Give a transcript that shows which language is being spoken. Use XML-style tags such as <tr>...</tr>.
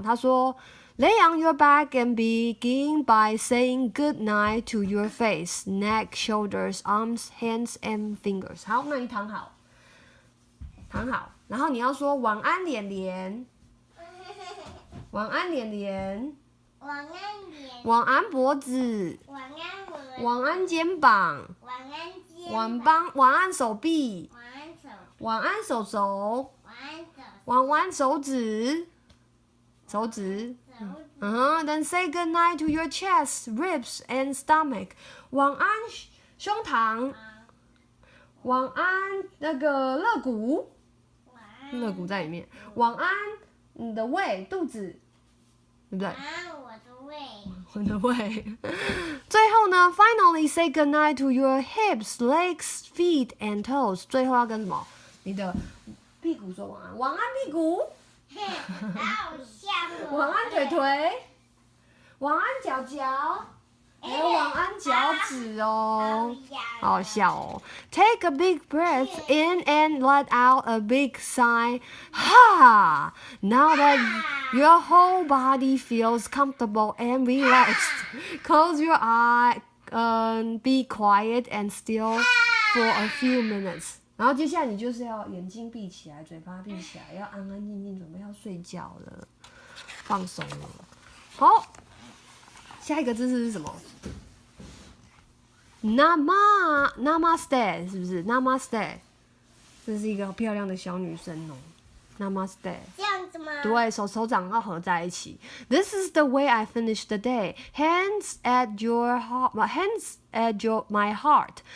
<zh>他说</zh> <en>Lay on your back and begin by saying good night to your face, neck, shoulders, arms, hands, and fingers.</en> <zh>好，那你躺好，躺好，然后你要说晚安，脸脸，晚安，脸脸，晚安脸，晚安，脖子，晚安我，晚安，肩膀，晚安肩，晚安，手臂，晚安手，晚安，手手，晚安手，晚安，手指，手指。</zh> <en>Then say good night to your chest, ribs, and stomach.</en> <zh>晚安，胸膛。晚安，那个肋骨。肋骨在里面。晚安，你的胃，肚子，对不对？晚安我的胃。我的胃。最后呢</zh> <en>，finally say good night to your hips, legs, feet, and toes.</en> <zh>最后要跟什么？你的屁股说晚安，晚安屁股。好像我。晚安腿腿，晚安脚脚，还有晚安脚趾哦，好好笑哦。</zh> <en>Take a big breath in and let out a big sigh. Ha! Now that your whole body feels comfortable and relaxed, close your eye, be quiet and still for a few minutes.</en> <zh>然后接下来你就是要眼睛闭起来，嘴巴闭起来，要安安静静，准备要睡觉了，放松了。好，下一个姿势是什么 ？Namaste 是不是 ？Namaste， 这是一个漂亮的小女生哦。 Namaste。这样子吗？对，手掌要合在一起。</zh> <en>This is the way I finish the day. Hands at your heart, hands at my heart.</en>